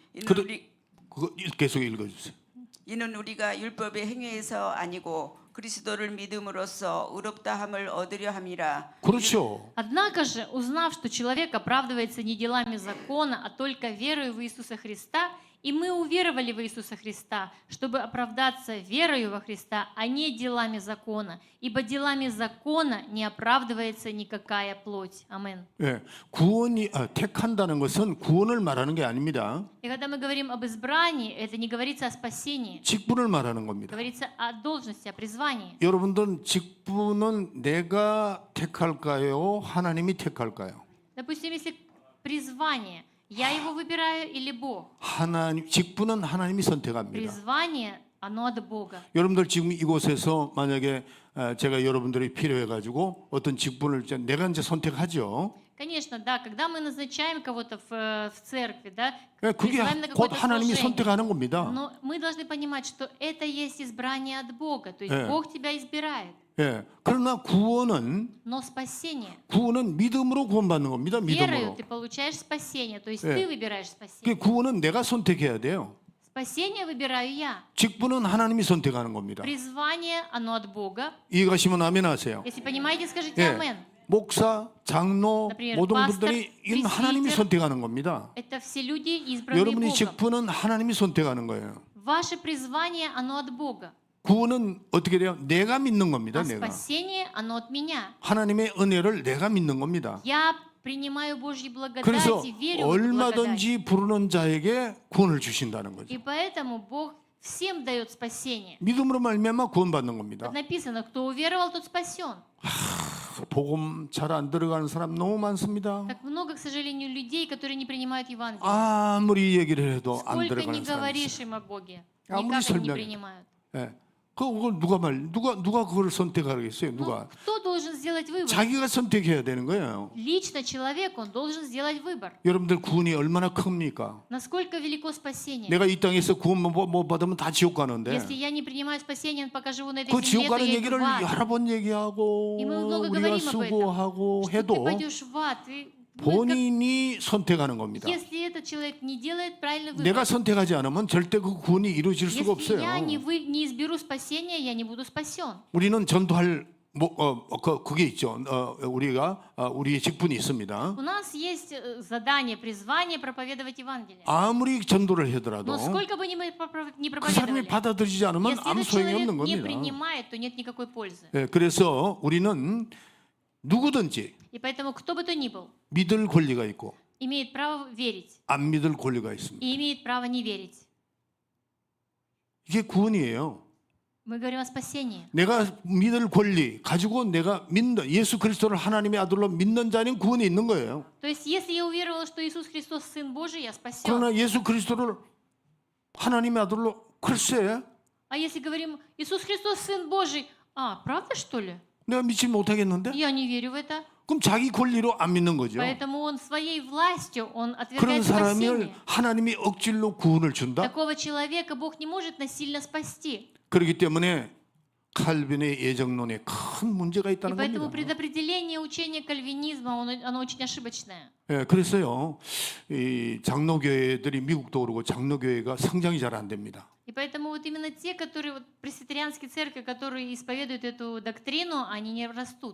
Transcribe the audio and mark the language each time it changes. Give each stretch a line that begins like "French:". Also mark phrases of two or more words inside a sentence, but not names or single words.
Korean: 그거 계속 읽어주세요. 이는 우리가 율법의 행위에서 아니고 그리스도를 믿음으로써 의롭다함을 얻으려 함이라. 그렇죠.
Russian: Однако же, узнав, что человек оправдывается не делами закона, а только верою в Иисуса Христа, и мы уверовали в Иисуса Христа, чтобы оправдаться верою во Христа, а не делами закона. Ибо делами закона не оправдывается никакая плоть. Амин.
Korean: 예, 구원이 택한다는 것은 구원을 말하는 게 아닙니다.
Russian: И когда мы говорим об избрании, это не говорится о спасении,
Korean: 직분을 말하는 겁니다.
Russian: говорится о должности, о призвании.
Korean: 여러분들 직분은 내가 택할까요? 하나님이 택할까요?
Russian: Допустим, если призвание, я его выбираю или Бог?
Korean: 하나님 직분은 하나님이 선택합니다.
Russian: Призвание, оно от Бога.
Korean: 여러분들 지금 이곳에서 만약에 제가 여러분들이 필요해 가지고 어떤 직분을 내가 이제 선택하죠.
Russian: Конечно, да, когда мы назначаем кого-то в церкви, да,
Korean: 예, 그게
Russian: призываем на
Korean: 곧
Russian: какое-то
Korean: 하나님이
Russian: служение,
Korean: 선택하는 겁니다.
Russian: но мы должны понимать, что это есть избрание от Бога, то есть
Korean: 예.
Russian: Бог тебя избирает.
Korean: 예. 그러나 구원은
Russian: Но спасение,
Korean: 믿음으로 구원받는 겁니다.
Russian: верою
Korean: 믿음으로.
Russian: ты получаешь спасение, то есть
Korean: 예.
Russian: ты выбираешь
Korean: 그
Russian: спасение.
Korean: 구원은 내가 선택해야 돼요.
Russian: Спасение выбираю я.
Korean: 직분은 하나님이 선택하는 겁니다.
Russian: Призвание, оно от Бога.
Korean: 이해가시면 아멘 하세요.
Russian: Если понимаете, скажите
Korean: 예.
Russian: амен.
Korean: 목사, 장로,
Russian: Например,
Korean: 모든
Russian: пастор,
Korean: 분들이 이건 하나님이
Russian: пресвитер.
Korean: 선택하는 겁니다.
Russian: Это все люди, избранные
Korean: 여러분의
Russian: Богом.
Korean: 직분은 하나님이 선택하는 거예요.
Russian: Ваше призвание, оно от Бога.
Korean: 구원은 어떻게 돼요? 내가 믿는 겁니다.
Russian: А
Korean: 내가.
Russian: спасение, оно от меня.
Korean: 하나님의 은혜를 내가 믿는 겁니다.
Russian: Я принимаю Божью благодать
Korean: 그래서
Russian: и верю в эту благодать.
Korean: 얼마든지 부르는 자에게 구원을 주신다는 거죠.
Russian: И поэтому Бог всем дает спасение.
Korean: 믿음으로 말미암아 구원받는 겁니다.
Russian: Как написано, кто уверовал, тот спасен.
Korean: 복음 잘 안 들어가는 사람 너무 많습니다.
Russian: Так много, к сожалению, людей, которые не принимают Евангелие.
Korean: 아무리 얘기를 해도 안
Russian: Сколько
Korean: 들어가는
Russian: не
Korean: 사람이 있어요.
Russian: говоришь им о Боге,
Korean: 아무리
Russian: никак они не
Korean: 설명해.
Russian: принимают.
Korean: 예. 그걸 누가 그걸 선택하겠어요?
Russian: Ну,
Korean: 누가?
Russian: кто должен сделать выбор?
Korean: 자기가 선택해야 되는 거예요.
Russian: Лично человек, он должен сделать выбор.
Korean: 여러분들 구원이 얼마나 큽니까?
Russian: Насколько велико спасение?
Korean: 내가 이 땅에서 구원 못 받으면 다 지옥 가는데
Russian: Если я не принимаю спасение, пока живу на этой
Korean: 그
Russian: земле,
Korean: 지옥
Russian: то
Korean: 가는
Russian: я иду
Korean: 얘기를
Russian: в ад.
Korean: 여러 번 얘기하고
Russian: И мы много
Korean: 우리가
Russian: говорим об этом.
Korean: 수고하고
Russian: Что ты
Korean: 해도
Russian: пойдешь в ад.
Korean: 본인이 선택하는 겁니다.
Russian: Если этот человек не делает правильный выбор,
Korean: 내가 선택하지 않으면 절대 그 구원이 이루어질 수가
Russian: если
Korean: 없어요.
Russian: я не изберу спасения, я не буду спасен.
Korean: 우리는 전도할 그게 있죠. 우리가 우리의 직분이 있습니다.
Russian: У нас есть задание, призвание проповедовать Евангелие.
Korean: 아무리 전도를 하더라도
Russian: Но сколько бы мы не
Korean: 그 사람이
Russian: проповедовали,
Korean: 받아들이지 않으면
Russian: если
Korean: 아무
Russian: этот
Korean: 소용이
Russian: человек
Korean: 없는
Russian: не
Korean: 겁니다.
Russian: принимает, то нет никакой пользы.
Korean: 예, 그래서 우리는 누구든지
Russian: И поэтому кто бы то ни был,
Korean: 믿을 권리가 있고
Russian: имеет право верить
Korean: 안 믿을 권리가 있습니다.
Russian: и имеет право не верить.
Korean: 이게 구원이에요.
Russian: Мы говорим о спасении.
Korean: 내가 믿을 권리 가지고 내가 믿는 예수 그리스도를 하나님의 아들로 믿는 자는 구원이 있는 거예요.
Russian: То есть, если я уверовала, что Иисус Христос Сын Божий, я спасен.
Korean: 그러나 예수 그리스도를 하나님의 아들로 글쎄
Russian: А если говорим, Иисус Христос Сын Божий, правда что ли?
Korean: 내가 믿지 못하겠는데?
Russian: Я не верю в это.
Korean: 그럼 자기 권리로 안 믿는 거죠.
Russian: Поэтому он своей властью, он
Korean: 그런
Russian: отвергает
Korean: 사람을
Russian: спасение.
Korean: 하나님이 억지로 구원을 준다.
Russian: Такого человека Бог не может насильно спасти.
Korean: 그렇기 때문에 칼빈의 예정론에 큰 큰 문제가
Russian: И
Korean: 있다는
Russian: поэтому
Korean: 겁니다.
Russian: предопределение учения кальвинизма, оно очень ошибочное.
Korean: 예, 그래서요, 이 장로교회들이 미국도 그러고 장로교회가 성장이 잘 안 됩니다.
Russian: И поэтому вот именно те, которые, вот пресвитерианские церкви, которые исповедуют эту доктрину, они не растут.